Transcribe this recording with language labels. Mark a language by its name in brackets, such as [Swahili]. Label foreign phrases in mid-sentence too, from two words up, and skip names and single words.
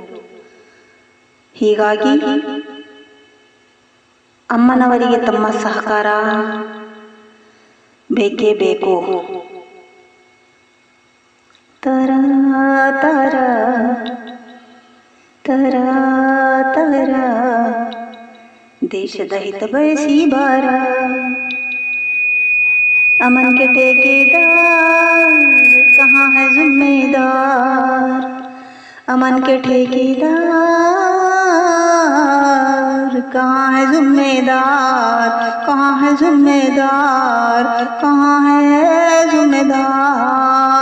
[Kannada] ಹೀಗಾಗಿ ಅಮ್ಮನವರಿಗೆ ತಮ್ಮ ಸಹಕಾರ ಬೇಕೇ ಬೇಕು. ತರ ತರ ತರ ತರ ದೇಶದ ಹಿತ ಬಯಸಿ ಬಾರ. [Hindi] अमन के ठेकेदार कहाँ है जिम्मेदार? अमन के ठेकेदार कहाँ है जिम्मेदार? कहाँ है जिम्मेदार? कहाँ है जिम्मेदार?